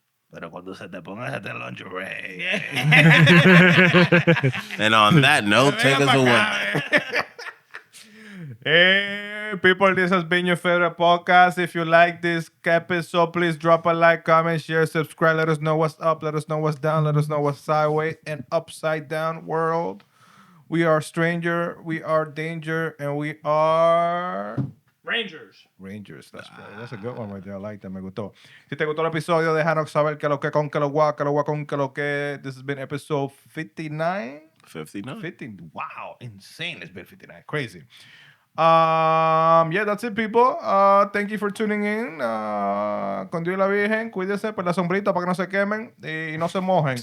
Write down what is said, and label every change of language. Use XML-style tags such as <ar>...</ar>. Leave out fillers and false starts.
<es>Pero cuando se te pongas este lingerie.</es> <en>And on that note, take us away. Hey, people, this has been your favorite podcast. If you like this episode, please drop a like, comment, share, subscribe. Let us know what's up. Let us know what's down. Let us know what's sideways and upside down world. We are stranger, we are danger, and we are Rangers. Rangers. That's right. That's a good one right there. I like that.</en> <es>Me gustó. Si te gustó el episodio, déjanos saber que lo que con que lo gua, con que lo que.</es> <en>This has been episode 59. 59. 50. Wow, insane. It's been 59. Crazy. Yeah, that's it, people. Thank you for tuning in.</en> <es>Con Dios y la Virgen, cuídense por la sombrita para que no se quemen y no se mojen.</es>